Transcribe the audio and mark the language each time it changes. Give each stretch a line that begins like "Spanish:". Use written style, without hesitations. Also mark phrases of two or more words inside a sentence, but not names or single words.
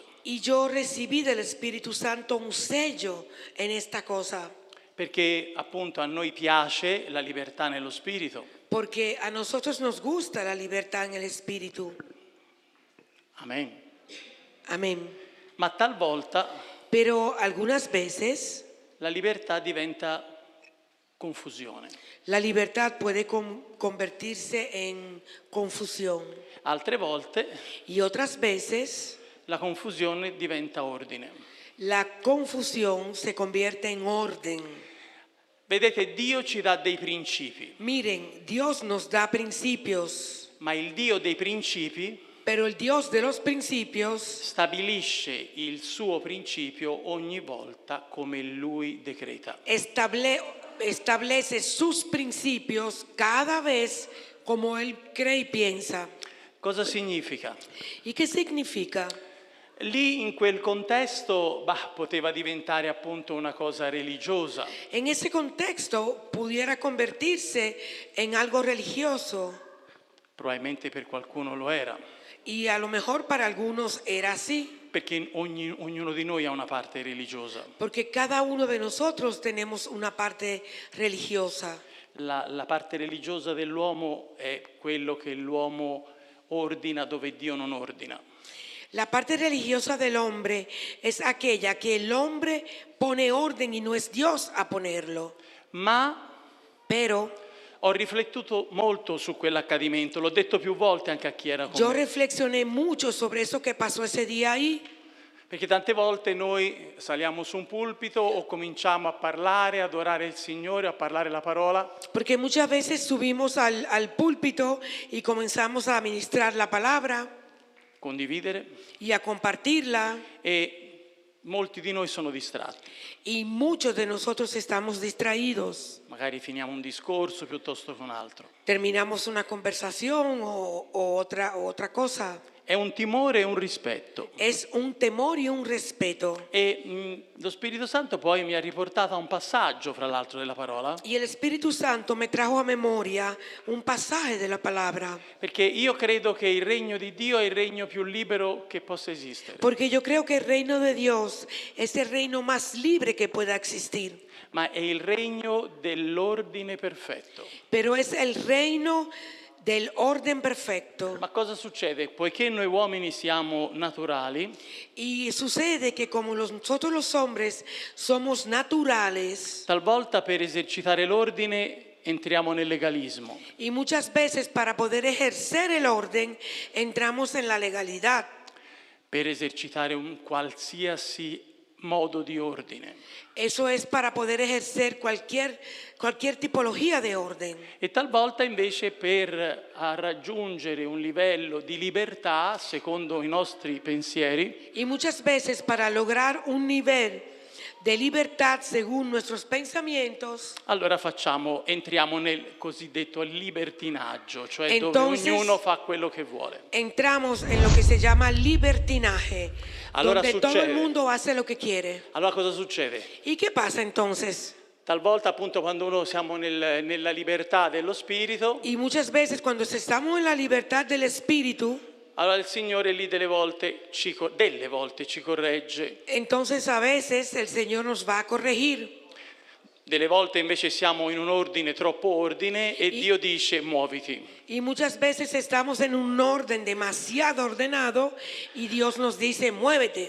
Spanish: Y yo recibí del Espíritu Santo un sello en esta cosa.
Italian: Perché appunto a noi piace la libertà nello Spirito.
Spanish: Porque a nosotros nos gusta la libertad en el Espíritu.
Italian: Amen.
Spanish: Amén.
Italian: Ma talvolta
Spanish: Pero algunas veces
Italian: la libertà diventa confusione.
Spanish: La libertad puede convertirse en confusión
Italian: Altre volte
Spanish: y otras veces
Italian: la confusione diventa ordine.
Spanish: la confusión se convierte en orden.
Italian: Vedete, Dio ci dà dei principi,
Spanish: Miren, Dios nos da principios,
Italian: ma il Dio dei principi
Spanish: pero el Dios de los principios
Italian: stabilisce il suo principio ogni volta come Lui decreta.
Spanish: establece sus principios cada vez como Él cree y piensa.
Italian: Cosa significa?
Spanish: ¿Y qué significa?
Italian: Lì in quel contesto poteva diventare appunto una cosa religiosa,
Spanish: En ese contexto pudiera convertirse en algo religioso
Italian: probabilmente per qualcuno lo era,
Spanish: y a lo mejor para algunos era así,
Italian: perché ognuno di noi ha una parte religiosa.
Spanish: porque cada uno de nosotros tenemos una parte religiosa.
Italian: La parte religiosa dell'uomo è quello che l'uomo ordina dove Dio non ordina.
Spanish: La parte religiosa del hombre es aquella que el hombre pone orden y no es Dios a ponerlo.
Italian: Ma
Spanish: Pero
Italian: ho riflettuto molto su quell'accadimento, l'ho detto più volte anche a chi era con
Spanish: yo
Italian: me,
Spanish: reflexioné mucho sobre eso que pasó ese día ahí,
Italian: perché tante volte noi saliamo su un pulpito o cominciamo a parlare, ad adorare il Signore, a parlare la parola,
Spanish: porque muchas veces subimos al púlpito y comenzamos a ministrar la palabra
Italian: condividere,
Spanish: y a compartirla,
Italian: e molti di noi sono distratti.
Spanish: y muchos de nosotros estamos distraídos.
Italian: Magari finiamo un discorso piuttosto che un altro.
Spanish: Terminamos una conversación o otra cosa.
Italian: È un timore e un rispetto.
Spanish: Es un temor y un respeto.
Italian: E lo Spirito Santo poi mi ha riportato a un passaggio, fra l'altro, della parola,
Spanish: Y el Espíritu Santo me trajo a memoria un pasaje de la palabra,
Italian: perché io credo che il regno di Dio è il regno più libero che possa esistere.
Spanish: porque yo creo que el reino de Dios es el reino más libre que pueda existir,
Italian: Ma è il regno dell'ordine perfetto.
Spanish: pero es el reino del orden perfecto.
Italian: Ma cosa succede? Poiché noi uomini siamo naturali,
Spanish: Y sucede que como nosotros los hombres somos naturales
Italian: talvolta per esercitare l'ordine entriamo nel legalismo.
Spanish: y muchas veces para poder ejercer el orden entramos en la legalidad.
Italian: Per esercitare un qualsiasi modo di ordine.
Spanish: Eso es para poder ejercer cualquier tipología de orden.
Italian: E talvolta invece per raggiungere un livello di libertà, secondo i nostri pensieri,
Spanish: Y muchas veces para lograr un nivel de libertad según nuestros pensamientos,
Italian: allora entriamo nel cosiddetto libertinaggio, cioè
Spanish: Entonces-
Italian: dove ognuno fa quello che vuole.
Spanish: entramos en lo que se llama libertinaje,
Italian: Allora
Spanish: donde todo
Italian: succede.
Spanish: el mundo hace lo que quiere.
Italian: Allora cosa succede?
Spanish: ¿Y qué pasa entonces?
Italian: Talvolta appunto quando uno siamo nella libertà dello spirito,
Spanish: Y muchas veces cuando estamos en la libertad del espíritu,
Italian: allora il Signore lì delle volte ci corregge,
Spanish: entonces a veces el Señor nos va a corregir.
Italian: delle volte invece siamo in un ordine, troppo ordine, e Dio dice muoviti.
Spanish: Y muchas veces estamos en un orden demasiado ordenado y Dios nos dice, muévete.